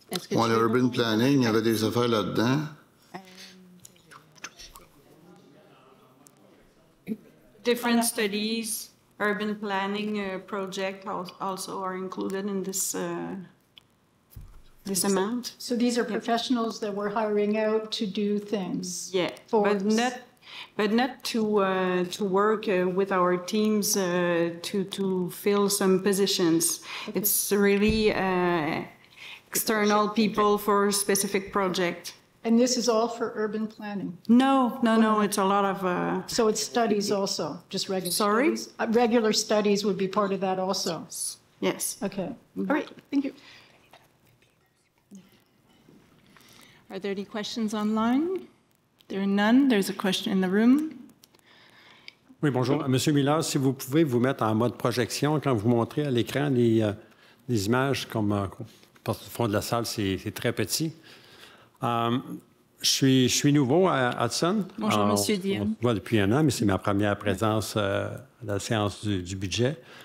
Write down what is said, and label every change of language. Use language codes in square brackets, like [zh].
[fr] Pour l'urban planning, il y avait des affaires là-dedans. [en] Different studies, urban planning project also are included in this this amount. So these are professionals that we're hiring out to do things. Yeah, but not to work with our teams to fill some positions. Okay. It's really external people for a specific project. And this is all for urban planning? No, it's a lot of... So it's studies also, just regular Sorry? studies? Regular studies would be part of that also? Yes. Okay. All right, thank you. Are there any questions online? There are none. There's a question in the room. [fr] Oui, bonjour. Monsieur Miller, si vous pouvez vous mettre en mode projection quand vous montrez à l'écran les images comme parce que le fond de la salle, c'est très petit. Je suis nouveau à Hudson. Bonjour, Monsieur Dion. On se voit depuis un an, mais c'est ma première présence à la séance du budget.